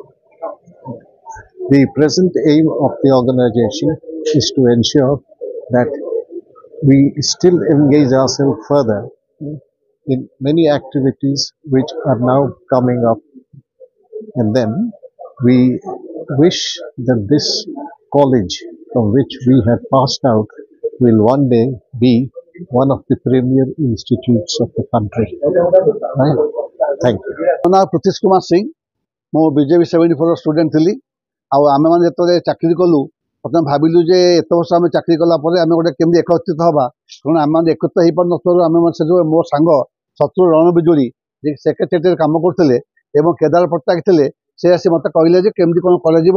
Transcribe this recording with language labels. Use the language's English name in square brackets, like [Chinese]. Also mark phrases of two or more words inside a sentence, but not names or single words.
[English] The present aim of the organization is to ensure that we still engage ourselves further in many activities which are now coming up, and then we wish that this college from which we have passed out will one day be one of the premier institutes of the country. Right? Thank you. [Odia] ମୋ ନାଁ ପୃଥ୍ୱୀଶ କୁମାର ସିଂ, ମୁଁ BJP 74 ଷ୍ଟୁଡେଣ୍ଟ ଥିଲି। ଆଉ ଆମେମାନେ ଯେତେବେଳେ ଚାକିରି କଲୁ ପ୍ରଥମେ ଭାବିଲୁ ଯେ ଏତେ ବର୍ଷ ଆମେ ଚାକିରି କଲା ପରେ ଆମେ ଗୋଟେ କେମିତି ଏକତ୍ରିତ ହେବା, କାରଣ ଆମେମାନେ ଏକତ୍ରିତ ହେଇପାରୁନଥିବାରୁ ଆମେମାନେ ସେ ଯେଉଁ ମୋ ସାଙ୍ଗ ଶତ୍ରୁ ରଣ ବିଜୁଳି ଯେ ସେକ୍ରେଟାରିଏଟରେ କାମ କରୁଥିଲେ ଏବଂ କେଦାର ପଟ୍ଟନାୟକ ଥିଲେ, ସେ ଆସି ମୋତେ କହିଲେ ଯେ କେମିତି କ'ଣ କରାଯିବ।